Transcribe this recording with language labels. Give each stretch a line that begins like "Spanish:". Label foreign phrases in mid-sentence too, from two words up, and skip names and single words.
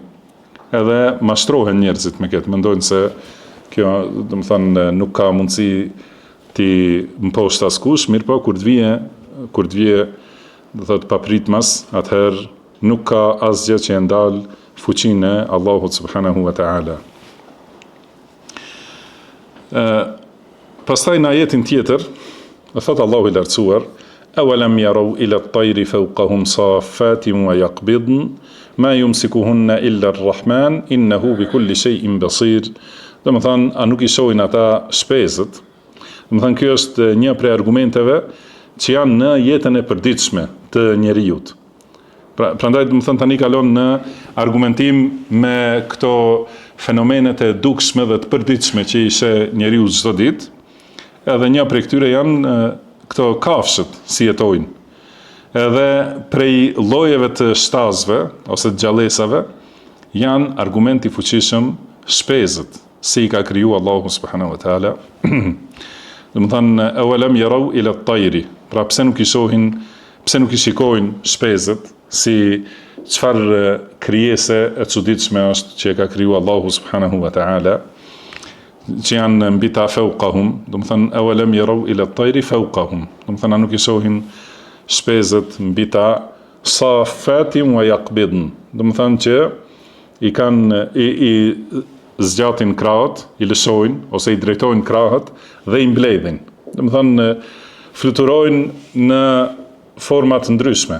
Albanian: Edhe mashtrohen njerëzit me këtë, mendojnë se kjo, domethënë, nuk ka mundësi ti mposht askush, mirë po kur të vije, do thotë papritmas, atëherë nuk ka asgjë që e ndal fuqinë e Allahut
Arabic: سبحانه وتعالى.
Albanian: Pastaj në ajetin tjetër, thotë Allahu i lartësuar:
Arabic: "أولم يروا إلى الطير فوقهم صافات ويقبضن ما يمسكهن إلا الرحمن إنه بكل شيء بصير."
Albanian: Domethënë, a nuk i shohin ata shpezët? Domethënë, kjo është një prej argumenteve që janë në jetën e përditshme të njerëzit. Prandaj domethënë tani kalon në argumentim me këto fenomenet e dukshme dhe të përditshme që i sheh njeriu çdo ditë. Edhe një prej këtyre janë këto kafshët si jetojnë. Edhe prej llojeve të shtazve ose të gjallësave janë argument i fuqishëm shpezët, si i ka kriju Allahu
Arabic: سبحانه وتعالى.
Albanian: Domethënë
Arabic: أولم يروا إلى الطير.
Albanian: Pra pse nuk i shikojnë shpezët si çfarë krijese e çuditshme është që e ka kriju Allahu
Arabic: سبحانه وتعالى,
Albanian: që janë mbi ta fawqahum, domethënë
Arabic: أولم يروا إلى الطير فوقهم.
Albanian: Domethënë nuk i shohin shpezët mbi ta
Arabic: صافات ويقبضن.
Albanian: Domethënë që i kanë i zgjatin krahët, i lëshojnë ose i drejtojnë krahët dhe i mbledhin. Domethënë fluturojnë në forma të ndryshme.